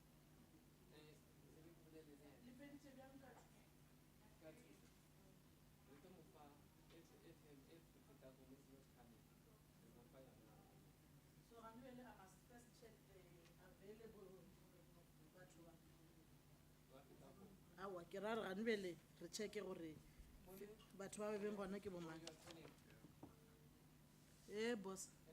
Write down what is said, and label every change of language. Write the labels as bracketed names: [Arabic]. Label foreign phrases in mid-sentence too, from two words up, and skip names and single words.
[English] So Manuel, I must first check the available [Northern Sotho] awa ke ra re ganbele re checke gore batho ba beng gona ke bomang boss